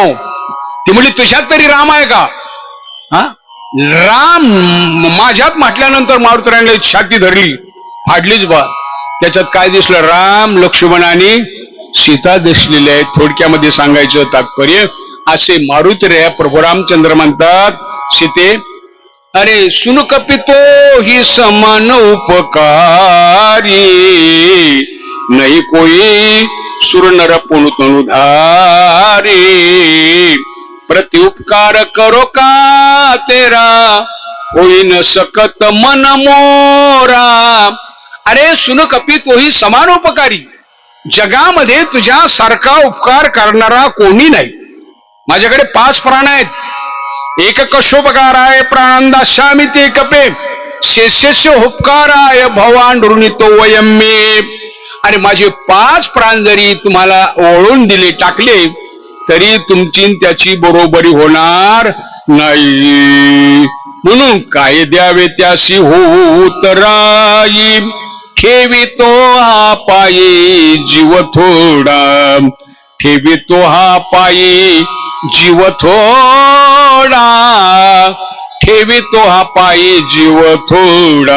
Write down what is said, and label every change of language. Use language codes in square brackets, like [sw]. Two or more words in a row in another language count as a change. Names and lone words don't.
[mr] ती म्हणली, तुझ्यात तरी राम आहे का? हा, राम माझ्यात म्हटल्यानंतर मारुतीरायाने छाती धरली, फाडलीच बा. त्याच्यात काय दिसलं? राम, लक्ष्मण आणि सीता दिसलेले आहेत. थोडक्यामध्ये सांगायचं तात्पर्य असे मारुतीराया प्रभू रामचंद्र म्हणतात, सीते [awa] अरे सुन कपितो ही समान उपकारी, नहीं कोई सुर नर पुन तनुधारी, प्रति उपकार करो का तेरा, होई न सकत मन मोरा. अरे सुन कपी तोही समानोपकारी, [mr] जगामध्ये तुझ्या सारखा उपकार करणारा कोणी नाही. माझ्याकडे 5 प्राण आहेत, [sa] एक कशोपकाराय प्राणदास्यामि ते कपे, शेषेस्य उपकाराय भवान ऋणितो वयम मे. [mr] अरे माझे 5 प्राण जरी तुम्हाला ओळून दिले, टाकले, तरी तुमची त्याची बरोबरी होणार नाही. म्हणून काय द्यावे त्याशी होऊ तराई, ठेवितो हा पायी जीव थोडा, ठेवितो हा पायी जीव थोडा, ठेवितो हा पायी जीव थोडा.